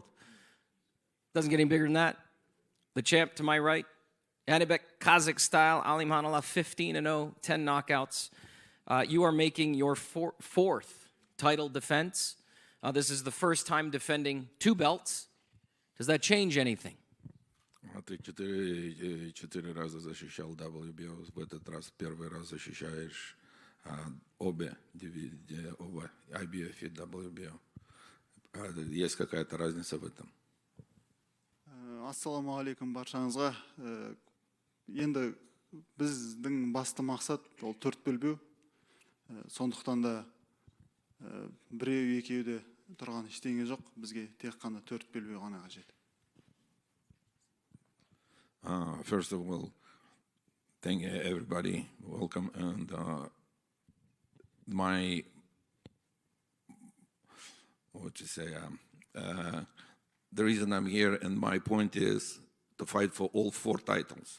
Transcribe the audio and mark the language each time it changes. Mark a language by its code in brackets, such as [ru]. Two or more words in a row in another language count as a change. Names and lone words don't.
[en] Doesn't get any bigger than that. The champ to my right, Janibek Kazakh style, Alimkhanuly, 15-0, 10 knockouts. You are making your fourth title defense. This is the first time defending 2 belts. Does that change anything? [ru] А ты четыре раза защищал WBO, в этот раз первый раз защищаешь оба IBF и WBO. Есть какая-то разница в этом? [kk] Ассалаумағалейкум баршаңызға. Енді біздің басты мақсат ол төрт белбеу. Сондықтан да біреу екеуде тұрған ештеңе жоқ. Бізге тек қана төрт белбеу ғана қажет. [en] First of all, thank everybody. Welcome. And the reason I'm here and my point is to fight for all 4 titles.